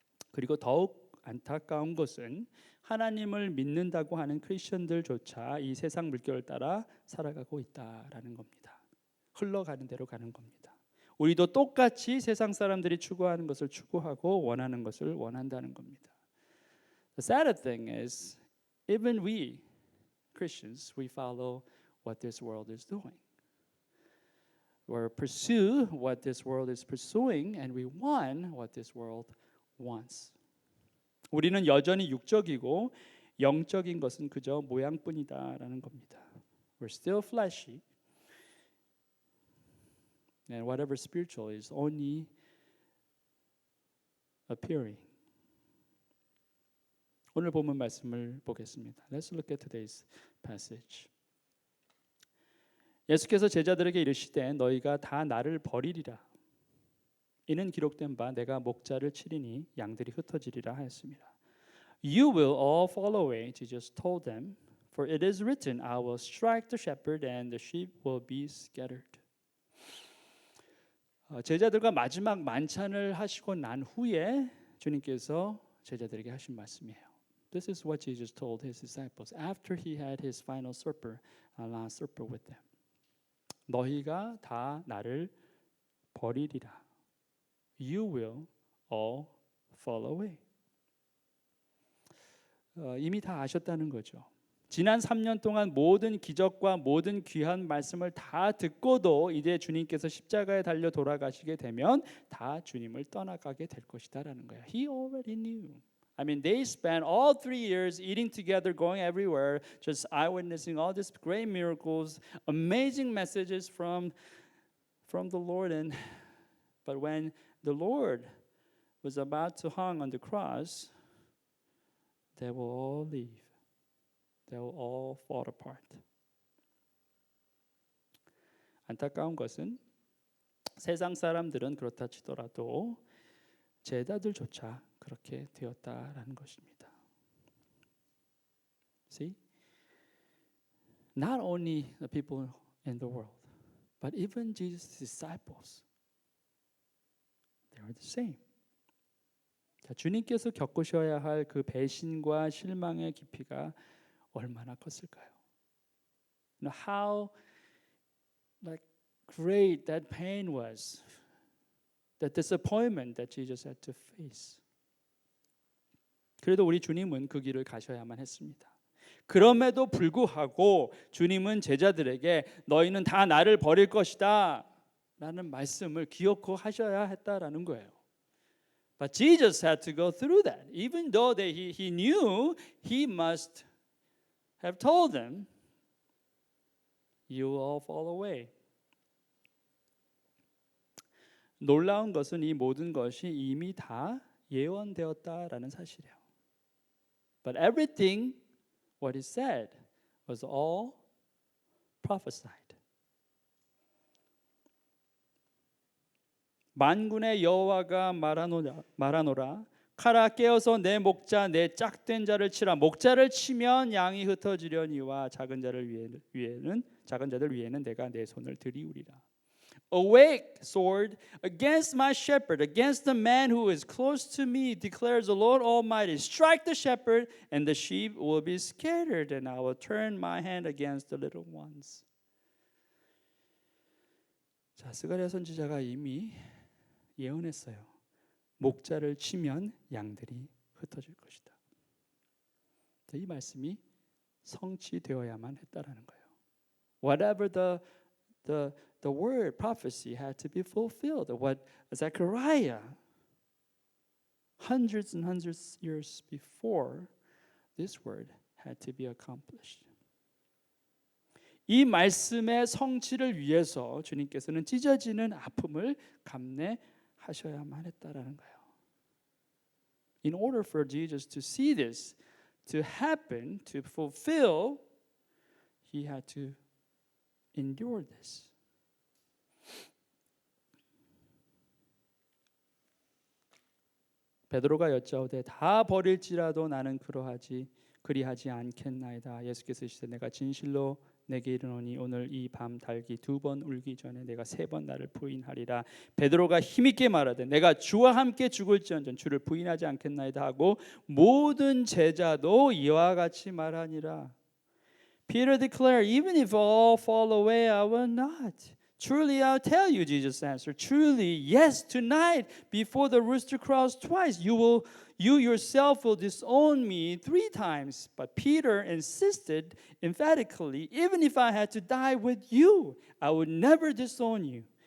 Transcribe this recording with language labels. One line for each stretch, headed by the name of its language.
Korean: 그리고 더욱 안타까운 것은 하나님을 믿는다고 하는 크리스천들조차 이 세상 물결을 따라 살아가고 있다라는 겁니다. 흘러가는 대로 가는 겁니다. 우리도 똑같이 세상 사람들이 추구하는 것을 추구하고 원하는 것을 원한다는 겁니다.
English: The sad thing is, even we Christians, we follow what this world is doing. Or pursue what this world is pursuing, and we want what this world wants.
Korean: 우리는 여전히 육적이고 영적인 것은 그저 모양뿐이다라는 겁니다.
English: We're still fleshy, and whatever spiritual is only appearing.
Korean: 오늘 본문 말씀을 보겠습니다.
English: Let's look at today's passage.
Korean: 예수께서 제자들에게 이르시되 너희가 다 나를 버리리라. 이는 기록된 바 내가 목자를 치리니 양들이 흩어지리라 하였습니다.
English: You will all fall away, Jesus told them, for it is written, I will strike the shepherd and the sheep will be scattered.
Korean: 제자들과 마지막 만찬을 하시고 난 후에 주님께서 제자들에게 하신 말씀이에요.
English: This is what Jesus told his disciples after he had his final supper, last supper with them.
Korean: 너희가 다 나를 버리리라.
English: You will all fall away.
Korean: 이미 다 아셨다는 거죠. 지난 3년 동안 모든 기적과 모든 귀한 말씀을 다 듣고도 이제 주님께서 십자가에 달려 돌아가시게 되면 다 주님을 떠나가게 될 것이다라는 거예요.
English: He already knew. I mean, they spent all 3 years eating together, going everywhere, just eyewitnessing all these great miracles, amazing messages from the Lord. But when the Lord was about to hang on the cross, they will all leave. They will all fall apart.
Korean: 안타까운 것은 세상 사람들은 그렇다 치더라도 제자들조차 그렇게 되었다라는 것입니다.
English: See? Not only the people in the world, but even Jesus' disciples, they are the same.
Korean: 자, 주님께서 겪으셔야 할 그 배신과 실망의 깊이가 얼마나 컸을까요?
English: How like great that pain was, that disappointment that Jesus had to face.
Korean: 그래도 우리 주님은 그 길을 가셔야만 했습니다. 그럼에도 불구하고 주님은 제자들에게 너희는 다 나를 버릴 것이다 라는 말씀을 기억하고 하셔야 했다라는 거예요.
English: But Jesus had to go through that. Even though he knew he must have told them, you will all fall away.
Korean: 놀라운 것은 이 모든 것이 이미 다 예언되었다라는 사실이에요.
English: But everything what he said was all prophesied.
Korean: 만군의 여호와가 말하노라 칼아 깨어서 내 목자 내 짝된 자를 치라. 목자를 치면 양이 흩어지려니와 작은 자들 위에는 내가 내 손을 들이우리라.
English: Awake, sword, against my shepherd, against the man who is close to me, declares the Lord Almighty. Strike the shepherd, and the sheep will be scattered, and I will turn my hand against the little ones.
Korean: 자, 스가랴 선지자가 이미 예언했어요. 목자를 치면 양들이 흩어질 것이다. 이 말씀이 성취되어야만 했다라는 거예요.
English: Whatever the word prophecy had to be fulfilled. What Zechariah hundreds and hundreds of years before this word had to be accomplished.
Korean: 이 말씀의 성취를 위해서 주님께서는 찢어지는 아픔을 감내하셔야만 했다라는 거예요.
English: In order for Jesus to see this to happen, to fulfill, he had to endure this.
Korean: 베드로가 여짜오되 다 버릴지라도 나는 그리하지 않겠나이다. 예수께서 이르시되 내가 진실로 내게 이르노니 오늘 이 밤 닭이 2번 울기 전에 내가 3번 나를 부인하리라. 베드로가 힘있게 말하되 내가 주와 함께 죽을지언정 주를 부인하지 않겠나이다 하고 모든 제자도 이와 같이 말하니라.
English: Peter declared, even if all fall away, I will not. Truly I'll tell you, Jesus answered. Truly, yes, tonight, before the rooster crows twice, you yourself will disown me 3 times. But Peter insisted emphatically, even if I had to die with you, I would never disown you.